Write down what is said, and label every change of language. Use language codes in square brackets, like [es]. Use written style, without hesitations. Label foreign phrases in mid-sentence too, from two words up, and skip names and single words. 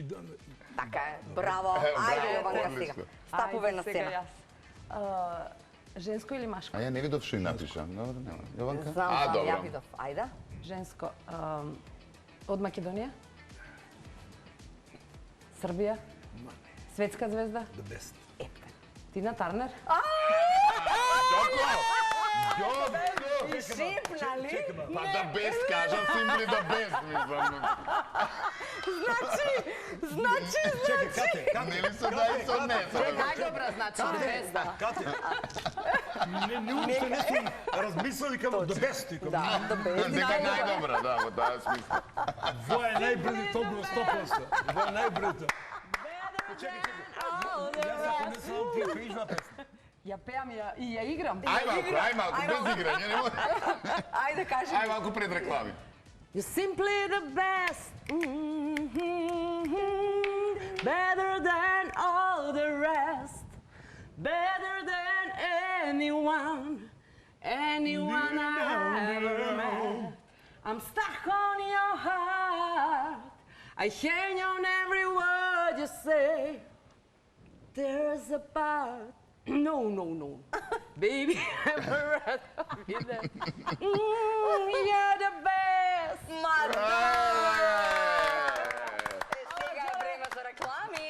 [mk] Така е. Браво. Ајде, Јованка, сега. Стапуве на сцена. Женско или машко? А ја не видов што и напиша. Добро, нема. Јованка? Знам, ја добро. видов. Ајде. Женско. Од Македонија? Србија? Светска звезда? [en] the best. [mk] Тина Тарнер? И шипнали? Па да best кажам, [en] simply the best, [mk] мислам. Значи, Чекай, Кате, Нели се да и со не? Најдобра значи звезда. Кате. Не уште не сум размислил и кажам [en] the best. [mk] Викам, да, да бе. Дека најдобра, да, во таа смисла. Во е најбрзо, тоа го 100%. Во е најбрзо. [en] all the [mk] Јас ако не [en] rest. [mk] сам ти пееш на песна. Ја пеам и ја играм. Ај малку, без играње, не може. Ајде, кажи. Ај малку пред реклами. [en] You're simply the best, better than all the rest, better than anyone I ever met. I'm stuck on your heart, I hang on every word you say. There's a part, no, baby, I'm there. You're the best. [mk] Сега е време за реклами.